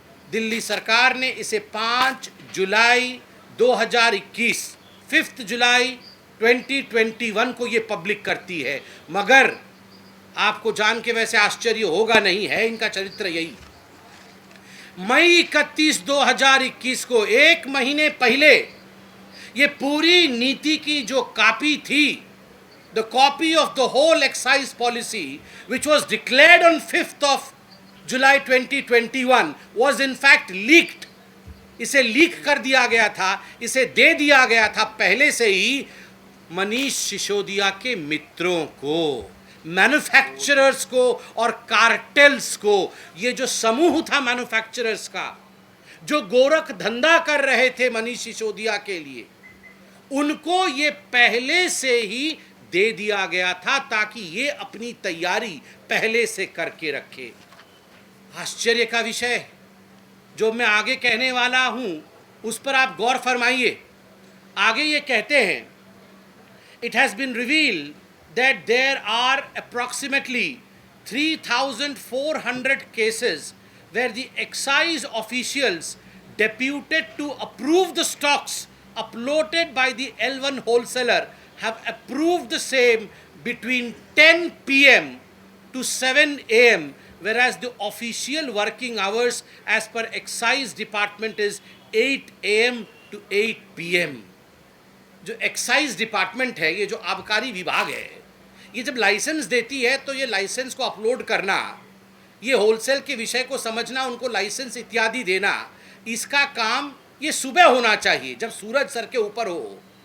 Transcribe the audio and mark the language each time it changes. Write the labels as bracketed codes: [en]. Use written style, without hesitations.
[hi] दिल्ली सरकार ने इसे 5 जुलाई 2021, 5 जुलाई 2021 को ये पब्लिक करती है। मगर आपको जान के वैसे आश्चर्य होगा नहीं, है इनका चरित्र यही। मई 31, 2021 को, 1 महीने पहले, ये पूरी नीति की जो कॉपी थी [en] the copy of the whole excise policy, which was declared on 5th of July 2021, was in fact leaked. [hi] इसे लीक कर दिया गया था, इसे दे दिया गया था पहले से ही मनीष सिसोदिया के मित्रों को, मैन्युफैक्चरर्स को और कार्टेल्स को। ये जो समूह था मैन्युफैक्चरर्स का, जो गोरख धंधा कर रहे थे मनीष सिसोदिया के लिए, उनको ये पहले से ही दे दिया गया था ताकि ये अपनी तैयारी पहले से करके रखे। आश्चर्य का विषय है। जो मैं आगे कहने वाला हूं उस पर आप गौर फरमाइए। आगे ये कहते हैं, [en] It has been revealed that there are approximately 3,400 cases where the excise officials deputed to approve the stocks uploaded by the L1 wholesaler have approved the same between 10 p.m. to 7 a.m. whereas the official working hours as per excise department is 8 a.m. to 8 p.m. [hi] जो excise department है, ये जो आबकारी विभाग है, ये जब licence देती है तो ये लाइसेंस को अपलोड करना, ये होलसेल के विषय को समझना, उनको लाइसेंस इत्यादि देना, इसका काम ये सुबह होना चाहिए जब सूरज सर के ऊपर हो।